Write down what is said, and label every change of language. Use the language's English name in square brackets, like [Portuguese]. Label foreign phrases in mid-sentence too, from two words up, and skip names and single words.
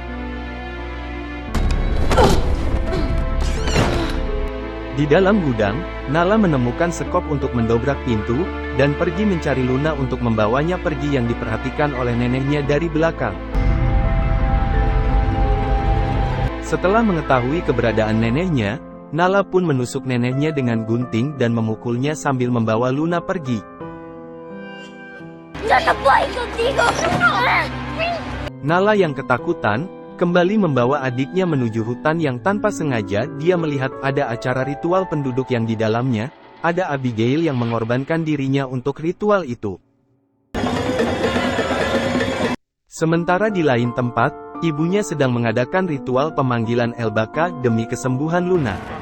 [Indonesian] Di dalam gudang, Nala menemukan sekop untuk mendobrak pintu, dan pergi mencari Luna untuk membawanya pergi yang diperhatikan oleh neneknya dari belakang. Setelah mengetahui keberadaan neneknya, Nala pun menusuk neneknya dengan gunting dan memukulnya sambil membawa Luna pergi. [Spanish] ¡Ya no puedo contigo! [Indonesian] Nala yang ketakutan, kembali membawa adiknya menuju hutan yang tanpa sengaja dia melihat ada acara ritual penduduk yang di dalamnya, ada Abigail yang mengorbankan dirinya untuk ritual itu. Sementara di lain tempat, ibunya sedang mengadakan ritual pemanggilan Elbaka demi kesembuhan Luna.